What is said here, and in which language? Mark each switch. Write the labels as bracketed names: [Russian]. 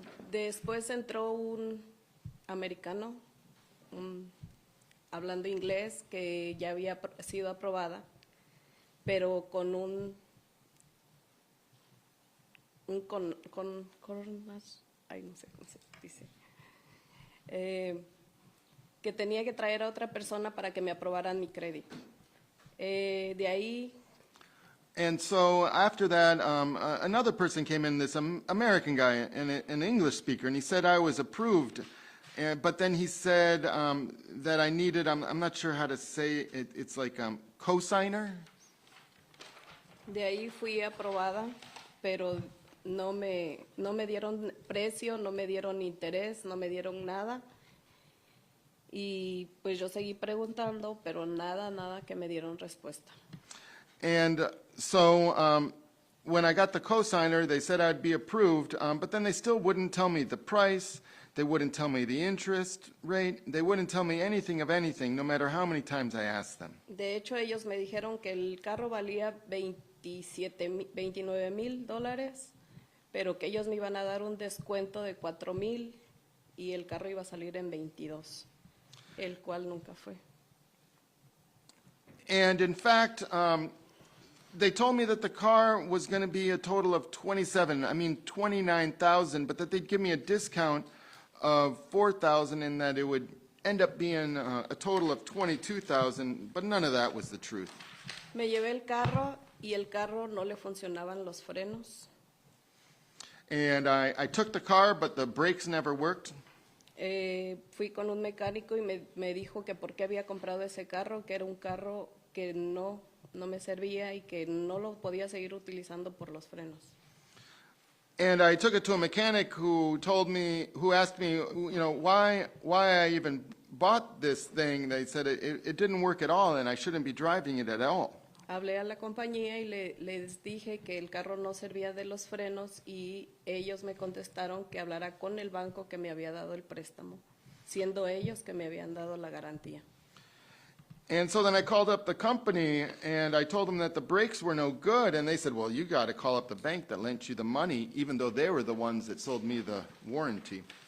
[Spanish] Después entró un americano hablando inglés que ya había sido aprobada, pero con ay, no sé cómo se dice, que tenía que traer a otra persona para que me aprobaran mi crédito. De ahí, [English] And so after that, another person came in, this American guy, an English speaker, and he said I was approved. But then he said that I needed, I'm not sure how to say it, it's like cosigner. [Spanish] de ahí fui aprobada, pero no me dieron precio, no me dieron interés, no me dieron nada. Y pues yo seguí preguntando, pero nada que me dieron respuesta. [English] And so when I got the cosigner, they said I'd be approved, but then they still wouldn't tell me the price, they wouldn't tell me the interest rate, they wouldn't tell me anything of anything, no matter how many times I asked them. [Spanish] De hecho, ellos me dijeron que el carro valía $29,000, pero que ellos me iban a dar un descuento de $4,000 y el carro iba a salir en 22, el cual nunca fue. [English] And in fact, they told me that the car was going to be a total of 29,000, but that they'd give me a discount of 4,000 and that it would end up being a total of 22,000, but none of that was the truth. [Spanish] Me llevé el carro y el carro no le funcionaban los frenos. [English] And I took the car, but the brakes never worked. [Spanish] Fui con un mecánico y me dijo que por qué había comprado ese carro, que era un carro que no me servía y que no lo podía seguir utilizando por los frenos. [English] And I took it to a mechanic who asked me, why I even bought this thing. They said it didn't work at all and I shouldn't be driving it at all. [Spanish] Hablé a la compañía y les dije que el carro no servía de los frenos y ellos me contestaron que hablara con el banco que me había dado el préstamo, siendo ellos que me habían dado la garantía. [English] And so then I called up the company and I told them that the brakes were no good, and they said, well, you got to call up the bank that lent you the money, even though they were the ones that sold me the warranty.